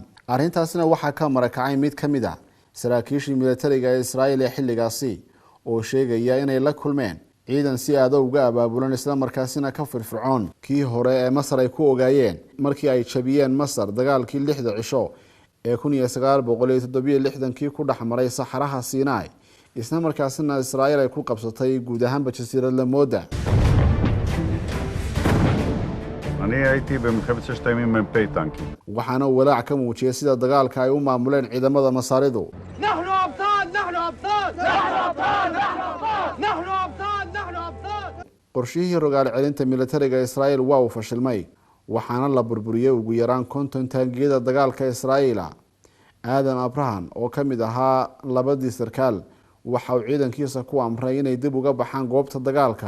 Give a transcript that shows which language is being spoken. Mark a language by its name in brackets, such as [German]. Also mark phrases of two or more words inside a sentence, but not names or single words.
[Somali] arrintaasina waxaa ka marakacay mid ka mid ah saraakiishii milatariga ee Israa'iil ee xilligaasi oo sheegaya inay la kulmeen ciidan si aada uga abaabulan isla markaasina ka firfircoon kii hore ee Masar ay ku ogaayeen markii ay jabiyeen Masar dagaalkii 6 cisho ee 1967 ku dhaxmaray saxaraha Sinai isla markaasina Israa'iil ay ku qabsatay guud ahaanba jasiiradda Mooda. [Hebrew] אני הייתי במלחמת ששת הימים מ"פ טנקים. [Somali] waxaana walaac ka muujiyay sida dagaalka ay u maamuleen ciidamada Masaaridu. [Arabic] نحن أبطال نحن أبطال نحن أبطال نحن أبطال نحن أبطال نحن أبطال. [Somali] qorshihii rogaal celinta milatariga Israa'iil waa uu fashilmay waxaana la burburiyay ugu yaraan 50 taangiyada dagaalka Israa'iil. Aadan Abraham oo ka mid ahaa labadii sarkaal waxa uu ciidankiisa ku amray inay dib uga baxaan goobta dagaalka.